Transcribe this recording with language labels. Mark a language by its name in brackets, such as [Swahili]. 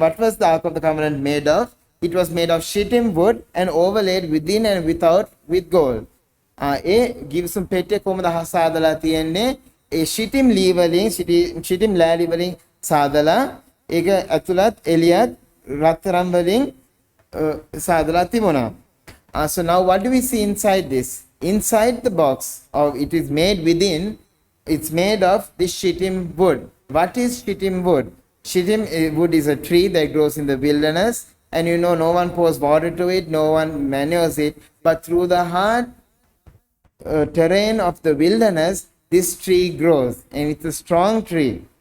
[English] What was the Ark of the Covenant made of? It was made of shittim wood and overlaid within and without with gold. [Sinhala] ඒ ගිවිසුම් පෙට්ටිය කොහොමද සාදලා තියෙන්නේ? ඒ shittim ලී වලින් shittim ලෑලි වලින් සාදලා ඒක ඇතුළත් එළියත් රත්තරන් වලින් සාදලා තිබුණා. [English] So now what do we see inside this? Inside the box, it is made within, it's made of this shittim wood. What is shittim wood? Shittim wood is a tree that grows in the wilderness, and you know no one pours water to it, no one manures it, but through the hard terrain of the wilderness, this tree grows, and it's a strong tree.